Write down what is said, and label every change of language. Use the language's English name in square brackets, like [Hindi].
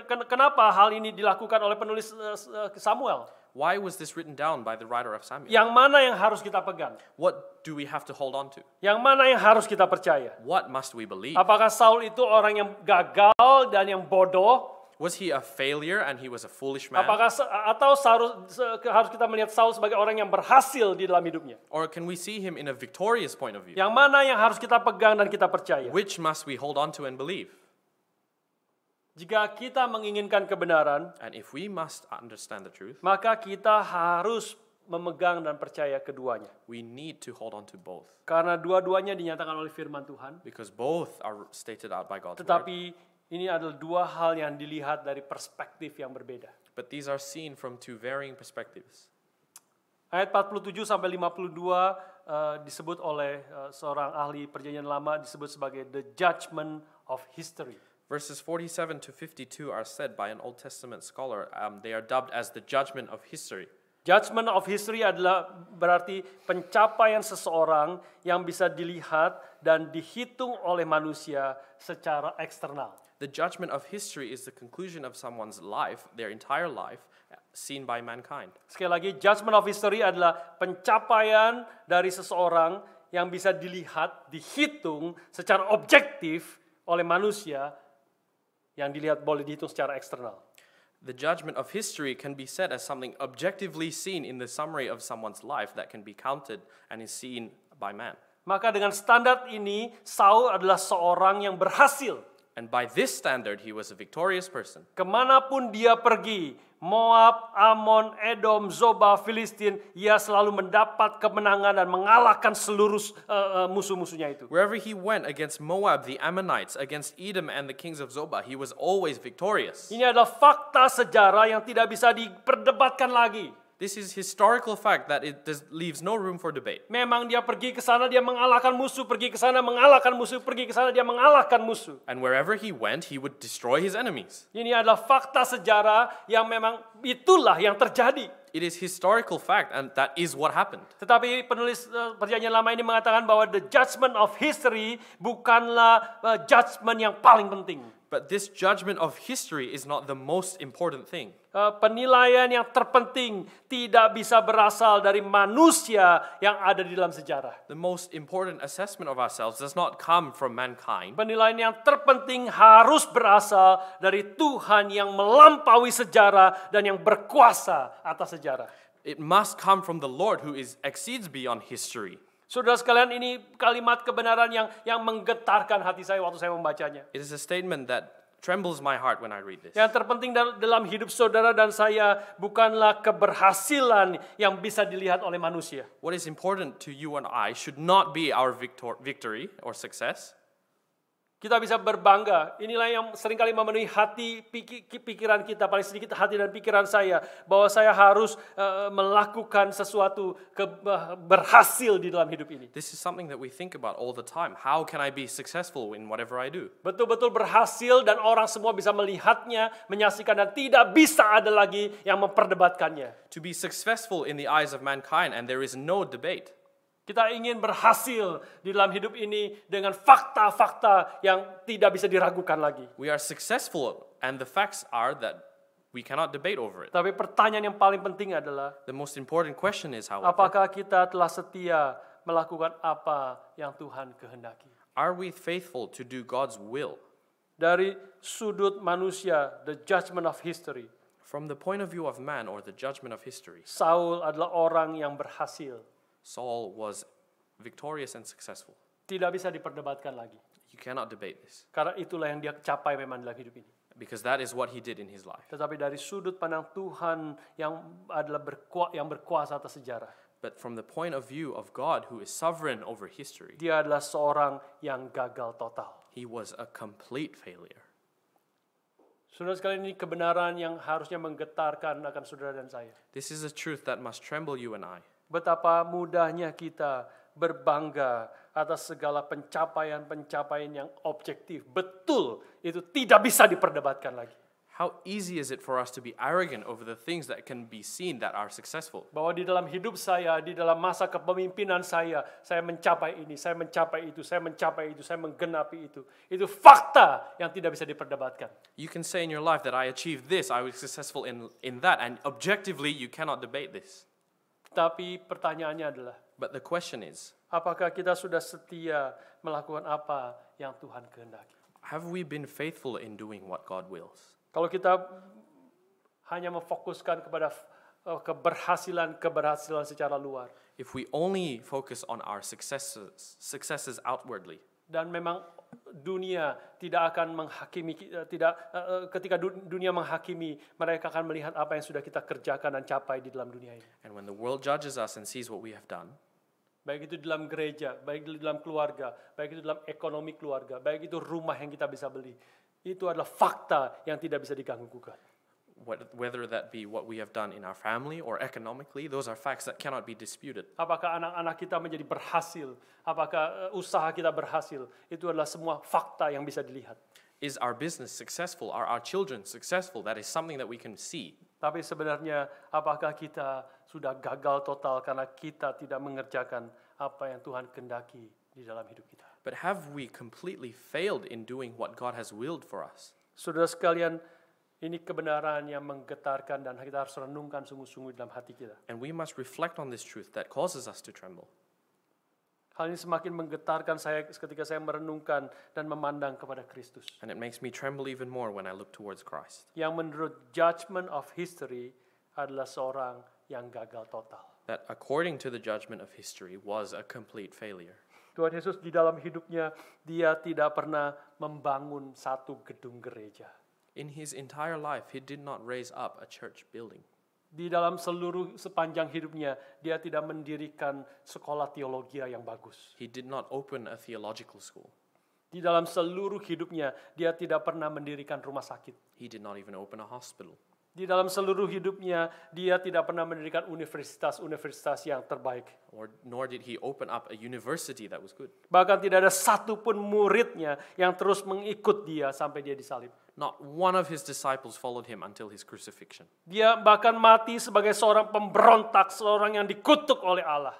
[Indonesian] Kenapa hal ini dilakukan oleh penulis Samuel? [English] Why was this written down by the writer of Samuel? [Indonesian] Yang mana yang harus kita pegang? [English] What do we have to hold on to? [Indonesian] Yang mana yang harus kita percaya? [English] What must we believe? [Indonesian] Apakah Saul itu orang yang gagal dan yang bodoh? [English] Was he a failure and he was a foolish man? [Indonesian] Atau harus kita melihat Saul sebagai orang yang berhasil di dalam hidupnya? [English] Or can we see him in a victorious point of view? [Indonesian] Yang mana yang harus kita pegang dan kita percaya? [English] Which must we hold on to and believe? [Indonesian] Jika kita menginginkan kebenaran, [English] And if we must understand the truth, [Indonesian] maka kita harus memegang dan percaya keduanya. [English] We need to hold on to both. [Indonesian] Karena dua-duanya dinyatakan oleh firman Tuhan. [English] Because both are stated out by God's word. [Indonesian] Tetapi ini adalah dua hal yang dilihat dari perspektif yang berbeda. [English] But these are seen from two varying perspectives. [Indonesian] Ayat 47 sampai 52 disebut oleh seorang ahli perjanjian lama disebut sebagai [English] the judgment of history. Verses 47 to 52 are said by an Old Testament scholar. They are dubbed as the judgment of history. Judgment of history [Indonesian] adalah berarti pencapaian seseorang yang bisa dilihat dan dihitung oleh manusia secara eksternal. [English] The judgment of history is the conclusion of someone's life, their entire life, seen by mankind. [Indonesian] Sekali lagi, [English] judgment of history [Indonesian] adalah pencapaian dari seseorang yang bisa dilihat, dihitung secara objektif oleh manusia yang dilihat boleh dihitung secara eksternal. [English] The judgment of history can be said as something objectively seen in the summary of someone's life that can be counted and is seen by man. [Indonesian] Maka dengan standar ini, Saul adalah seorang yang berhasil. [English] And by this standard, he was a victorious person. [Indonesian] Kemanapun dia pergi, Moab, Ammon, Edom, Zobah, Filistin, ia selalu mendapat kemenangan dan mengalahkan seluruh musuh-musuhnya itu. [English] Wherever he went against Moab, the Ammonites, against Edom and the kings of Zobah, he was always victorious. [Indonesian] Ini adalah fakta sejarah yang tidak bisa diperdebatkan lagi. [English] This is historical fact that leaves no room for debate. [Indonesian] Memang dia pergi ke sana, dia mengalahkan musuh, pergi ke sana, mengalahkan musuh, pergi ke sana, dia mengalahkan musuh. [English] And wherever he went, he would destroy his enemies. [Indonesian] Ini adalah fakta sejarah yang memang itulah yang terjadi. [English] It is historical fact, and that is what happened. [Indonesian] Tetapi penulis perjanjian lama ini mengatakan bahwa [English] the judgment of history [Indonesian] bukanlah judgment yang paling penting. [English] But this judgment of history is not the most important thing. [Indonesian] Penilaian yang terpenting tidak bisa berasal dari manusia yang ada di dalam sejarah. [English] The most important assessment of ourselves does not come from mankind. [Indonesian] Penilaian yang terpenting harus berasal dari Tuhan yang melampaui sejarah dan yang berkuasa atas sejarah. [English] It must come from the Lord who exceeds beyond history. [Indonesian] Saudara sekalian, ini kalimat kebenaran yang menggetarkan hati saya waktu saya membacanya. [English] It is a statement that trembles my heart when I read this. [Indonesian] Yang terpenting dalam hidup saudara dan saya bukanlah keberhasilan yang bisa dilihat oleh manusia. [English] What is important to you and I should not be our victory or success. [Indonesian] Kita bisa berbangga. Inilah yang seringkali memenuhi hati, pikiran kita, paling sedikit hati dan pikiran saya, bahwa saya harus melakukan sesuatu berhasil di dalam hidup ini. [English] This is something that we think about all the time. How can I be successful in whatever I do? [Indonesian] Betul-betul berhasil dan orang semua bisa melihatnya, menyaksikan, dan tidak bisa ada lagi yang memperdebatkannya. [English] To be successful in the eyes of mankind, and there is no debate. [Indonesian] Kita ingin berhasil di dalam hidup ini dengan fakta-fakta yang tidak bisa diragukan lagi. [English] We are successful, and the facts are that we cannot debate over it. [Indonesian] Tapi pertanyaan yang paling penting adalah, [English] The most important question is, however, [Indonesian] apakah kita telah setia melakukan apa yang Tuhan kehendaki? [English] are we faithful to do God's will? [Indonesian] Dari sudut manusia, [English] the judgment of history, From the point of view of man, or the judgment of history, [Indonesian] Saul adalah orang yang berhasil. [English] Saul was victorious and successful. [Indonesian] Tidak bisa diperdebatkan lagi. [English] You cannot debate this, [Indonesian] Karena itulah yang dia capai memang dalam hidup ini. [English] because that is what he did in his life. [Indonesian] Tetapi dari sudut pandang Tuhan yang adalah yang berkuasa atas sejarah, [English] But from the point of view of God, who is sovereign over history, [Indonesian] dia adalah seorang yang gagal total. [English] he was a complete failure. [Indonesian] Saudara sekalian, ini kebenaran yang harusnya menggetarkan akan saudara dan saya. [English] This is a truth that must tremble you and I. [Indonesian] Betapa mudahnya kita berbangga atas segala pencapaian-pencapaian yang objektif. Betul, itu tidak bisa diperdebatkan lagi. [English] How easy is it for us to be arrogant over the things that can be seen that are successful? [Indonesian] Bahwa di dalam hidup saya, di dalam masa kepemimpinan saya mencapai ini, saya mencapai itu, saya mencapai itu, saya menggenapi itu. Itu fakta yang tidak bisa diperdebatkan. [English] You can say in your life that I achieved this, I was successful in that, and objectively you cannot debate this. [Indonesian] Tapi pertanyaannya adalah, [English] But the question is, [Indonesian] apakah kita sudah setia melakukan apa yang Tuhan kehendaki? [English] have we been faithful in doing what God wills? [Indonesian] Kalau kita hanya memfokuskan kepada keberhasilan secara luar, [English] If we only focus on our successes outwardly, [Indonesian] dan memang dunia tidak akan menghakimi, ketika dunia menghakimi, mereka akan melihat apa yang sudah kita kerjakan dan capai di dalam dunia ini. [English] And when the world judges us and sees what we have done, [Indonesian] Baik itu dalam gereja, baik itu dalam keluarga, baik itu dalam ekonomi keluarga, baik itu rumah yang kita bisa beli, itu adalah fakta yang tidak bisa diganggu-gugat. [English] whether that be what we have done in our family or economically, those are facts that cannot be disputed. [Indonesian] Apakah anak-anak kita menjadi berhasil, apakah usaha kita berhasil, itu adalah semua fakta yang bisa dilihat. [English] Is our business successful? Are our children successful? That is something that we can see. [Indonesian] Tapi sebenarnya apakah kita sudah gagal total karena kita tidak mengerjakan apa yang Tuhan kehendaki di dalam hidup kita? [English] But have we completely failed in doing what God has willed for us? [Indonesian] Saudara sekalian, ini kebenaran yang menggetarkan dan kita harus renungkan sungguh-sungguh dalam hati kita. [English] And we must reflect on this truth that causes us to tremble. [Indonesian] Hal ini semakin menggetarkan saya ketika saya merenungkan dan memandang kepada Kristus. [English] And it makes me tremble even more when I look towards Christ. [Indonesian] Yang menurut [English] judgment of history [Indonesian] adalah seorang yang gagal total. [English] That according to the judgment of history was a complete failure. [Indonesian] Tuhan Yesus di dalam hidupnya, dia tidak pernah membangun satu gedung gereja. [English] In his entire life, he did not raise up a church building. [Indonesian] Di dalam sepanjang hidupnya, dia tidak mendirikan sekolah teologi yang bagus. [English] He did not open a theological school. [Indonesian] Di dalam seluruh hidupnya, dia tidak pernah mendirikan rumah sakit. [English] He did not even open a hospital. [Indonesian] Di dalam seluruh hidupnya, dia tidak pernah mendirikan universitas-universitas yang terbaik. [English] Nor did he open up a university that was good. [Indonesian] Bahkan tidak ada satupun muridnya yang terus mengikut dia sampai dia disalib. [English] Not one of his disciples followed him until his crucifixion. [Indonesian] Dia bahkan mati sebagai seorang pemberontak, seorang yang dikutuk oleh Allah.